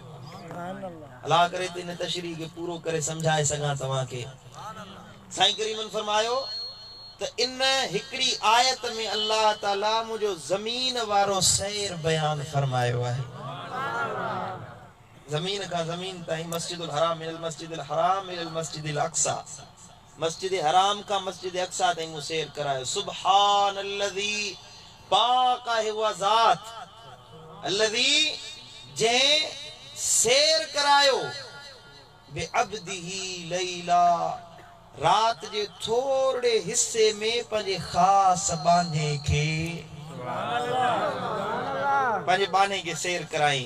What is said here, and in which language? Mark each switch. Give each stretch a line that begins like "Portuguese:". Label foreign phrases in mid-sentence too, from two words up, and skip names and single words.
Sindhi: अल्लाह करे त इन तशरीह खे पूरो करे समझाए सघां तव्हांखे। साईं करीमन फरमायो त इन हिकिड़ी आयत में अल्लाह ताला मुंहिंजो ज़मीन वारो सैर बयान फरमायो आहे। ज़मीन का ज़मीन ताईं
Arabic: المسجد الحرام من المسجد الحرام من المسجد الأقصى,
Sindhi: मस्जिद हराम का मस्जिद अक्सा ताईं मूं सैर करायो। सुब्हानल्लज़ी, पाक आहे उहा ज़ात अल्लज़ी जंहिं सैर करायो
Arabic: بعبده ليلا,
Sindhi: रात जे थोड़े हिस्से में पंहिंजे ख़ास बाने खे पंहिंजे बाने खे सैर कराई।